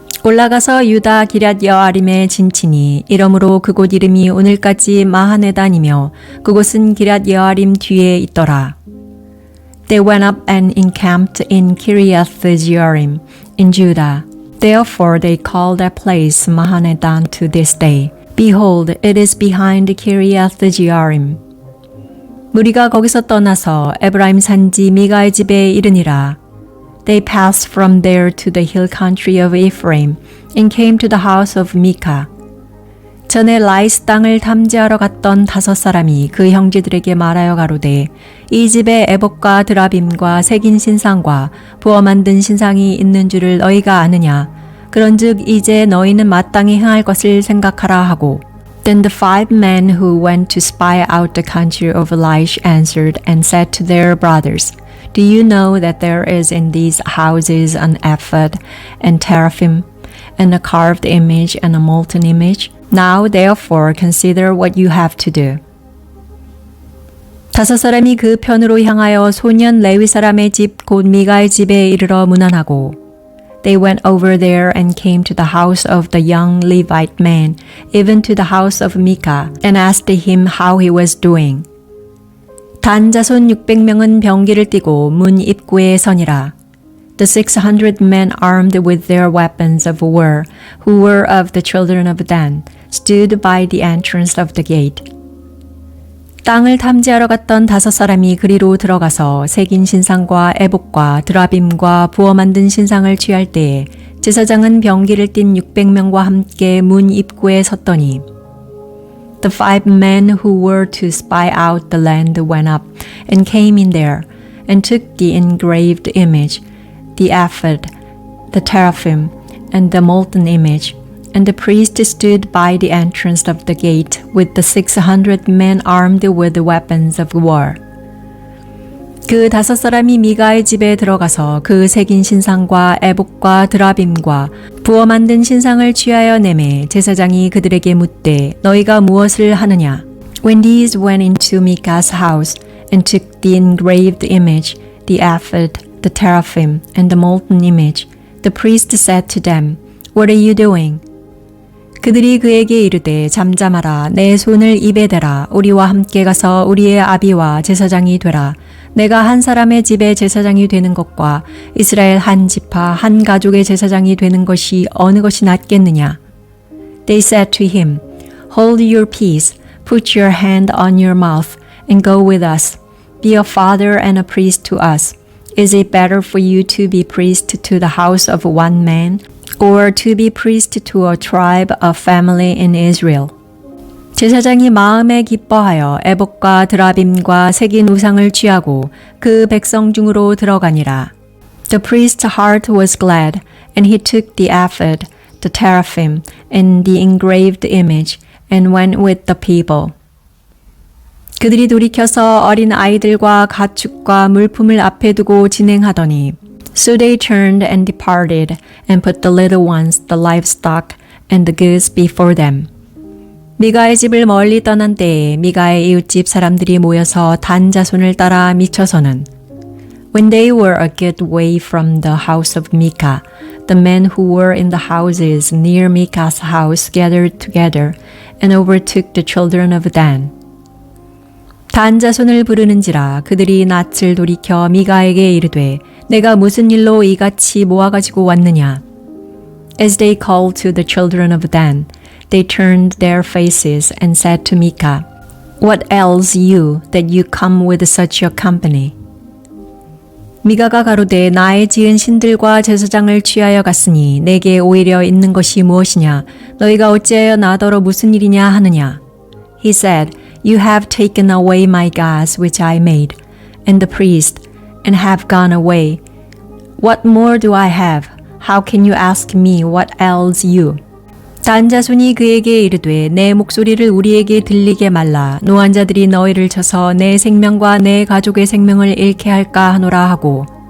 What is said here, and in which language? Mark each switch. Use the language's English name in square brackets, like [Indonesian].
[Korean] 올라가서 유다 기럇 여아림에 진치니 이러므로 그곳 이름이 오늘까지 마하네단이며 그곳은 기럇 여아림 뒤에 있더라. [English] They went up and encamped in Kiriath-jearim in Judah. Therefore they call that place Mahanedan to this day. Behold, it is behind Kiriath-jearim. [Korean] 무리가 거기서 떠나서 에브라임 산지 미가의 집에 이르니라. [English] They passed from there to the hill country of Ephraim and came to the house of Micah. [Korean] 전에 라이스 땅을 탐지하러 갔던 5사람이 그 형제들에게 말하여 가로되 이 집에 에봇과 드라빔과 새긴 신상과 부어 만든 신상이 있는 줄을 너희가 아느냐. 그런즉 이제 너희는 마땅히 행할 것을 생각하라 하고 [English] Then the 5 men who went to spy out the country of Laish answered and said to their brothers, Do you know that there is in these houses an ephod and teraphim and a carved image and a molten image? Now therefore consider what you have to do. [Korean] 5사람이 그 편으로 향하여 소년 레위 사람의 집 곧 미가의 집에 이르러 문안하고 [English] They went over there and came to the house of the young Levite man, even to the house of Micah, and asked him how he was doing. [Korean] 단 자손 600명은 병기를 띠고 문 입구에 서니라. [English] The 600 men armed with their weapons of war, who were of the children of Dan, stood by the entrance of the gate. [Korean] 땅을 탐지하러 갔던 5사람이 그리로 들어가서 새긴 신상과 에봇과 드라빔과 부어 만든 신상을 취할 때에 제사장은 병기를 띤 600명과 함께 문 입구에 섰더니 [English] The 5 men who were to spy out the land went up and came in there and took the engraved image, the ephod, the teraphim, and the molten image. And the priest stood by the entrance of the gate with the 600 men armed with the weapons of war. [Korean] 그 5사람이 미가의 집에 들어가서 그 새긴 신상과 에봇과 드라빔과 부어 만든 신상을 취하여 내매 제사장이 그들에게 묻되 너희가 무엇을 하느냐? [English] When these went into Micah's house and took the engraved image, the ephod, the teraphim, and the molten image, the priest said to them, What are you doing? [Korean] 그들이 그에게 이르되 잠잠하라 내 손을 입에 대라 우리와 함께 가서 우리의 아비와 제사장이 되라 내가 한 사람의 집에 제사장이 되는 것과 이스라엘 한 지파 한 가족의 제사장이 되는 것이 어느 것이 낫겠느냐 [English] They said to him Hold your peace put your hand on your mouth and go with us be a father and a priest to us Is it better for you to be priest to the house of one man or to be priest to a tribe, a family in Israel. [Korean] 제사장이 마음에 기뻐하여 에봇과 드라빔과 새긴 우상을 취하고 그 백성 중으로 들어가니라. [English] The priest's heart was glad, and he took the ephod, the teraphim, and the engraved image, and went with the people. [Korean] 그들이 돌이켜서 어린 아이들과 가축과 물품을 앞에 두고 진행하더니 [English] So they turned and departed and put the little ones, the livestock, and the goods before them. [Korean] 미가의 집을 멀리 떠난 때에 미가의 이웃집 사람들이 모여서 단 자손을 따라 미쳐서는 [English] When they were a good way from the house of Micah, the men who were in the houses near Micah's house gathered together and overtook the children of Dan. [Korean] 단 자손을 부르는지라 그들이 낯을 돌이켜 미가에게 이르되 내가 무슨 일로 이같이 모아가지고 왔느냐. [English] As they called to the children of Dan, they turned their faces and said to Micah, What ails you that you come with such a company? [Korean] 미가가 가로되 나의 지은 신들과 제사장을 취하여 갔으니 내게 오히려 있는 것이 무엇이냐? 너희가 어찌하여 나더러 무슨 일이냐 하느냐? [English] He said, You have taken away my gods which I made, and the priest, and have gone away. What more do I have? How can you ask me what ails you? [Korean] 단 자손이 그에게 이르되 내 목소리를 우리에게 들리게 말라. 노한 자들이 너희를 쳐서 내 생명과 내 가족의 생명을 잃게 할까 하노라 하고.